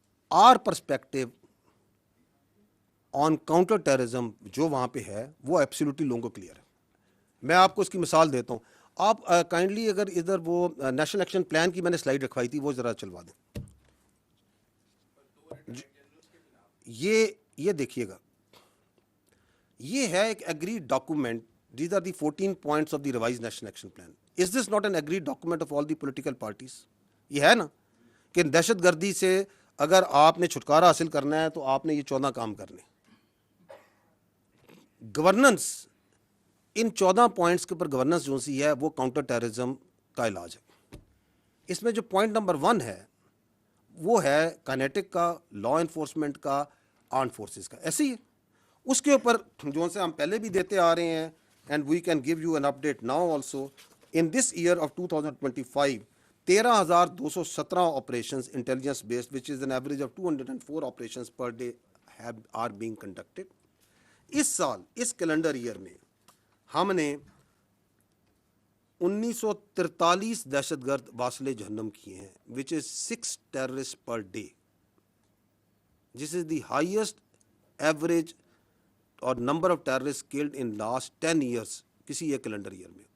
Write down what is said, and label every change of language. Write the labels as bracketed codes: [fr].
[en] our perspective on counter terrorism [ur] جو وہاں پہ ہے وہ ایبسلیوٹلی لوگوں کو کلیئر ہے. میں آپ کو اس کی مثال دیتا ہوں. آپ کائنڈلی اگر ادھر وہ نیشنل ایکشن پلان کی میں نے سلائیڈ رکھوائی تھی, وہ ذرا چلوا دیں. یہ دیکھیے گا, یہ ہے ایک agreed document. [en] These are the 14 points of the revised national action plan. Is this not an agreed document of all the political parties? [ur] یہ ہے نا کہ دہشت گردی سے اگر آپ نے چھٹکارا حاصل کرنا ہے تو آپ نے یہ 14 کام کرنے. گورننس, ان 14 پوائنٹس کے اوپر گورننس جو سی ہے وہ کاؤنٹر ٹیررزم کا علاج ہے. اس میں جو پوائنٹ نمبر 1 ہے وہ ہے کائنیٹک کا, لا انفورسمنٹ کا, آرمڈ فورسز کا. ایسے ہی ہے. اس کے اوپر جو سے ہم پہلے بھی دیتے آ رہے ہیں, [en] and we can give you an update now also. In this year of 2025, 13,217 operations intelligence based, which is an average of 204 operations per day are being conducted. [ur] اس سال, اس کیلنڈر ایئر میں ہم نے 1943 دہشت گرد واصل جہنم کیے ہیں, [en] which is 6 terrorists per day. This is the highest average اور number of terrorist killed in last 10 years [ur] کسی ایک کیلنڈر ایئر میں.